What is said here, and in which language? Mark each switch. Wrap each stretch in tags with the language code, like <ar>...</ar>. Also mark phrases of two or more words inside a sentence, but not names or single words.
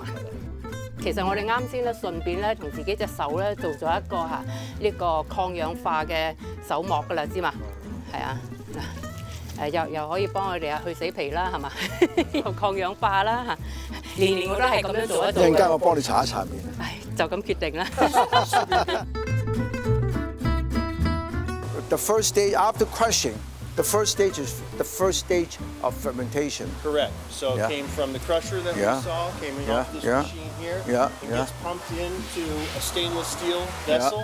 <yue>其實我哋啱先咧順便咧同自己隻手咧做咗一個呢個抗氧化嘅手膜㗎啦，知嘛？係啊，又可以幫我哋去死皮啦，係嘛？又抗氧化啦嚇，年我都係咁樣做得到嘅。陣間我幫你搽一搽面。唉，就咁決定啦。</yue> <en>The first stage after crushing, the first stage is the first stage of fermentation. Correct. So Yeah. it came from the crusher that Yeah. we saw, came in Yeah, off this yeah. machine here. Yeah, It yeah. gets pumped into a stainless steel vessel.</en>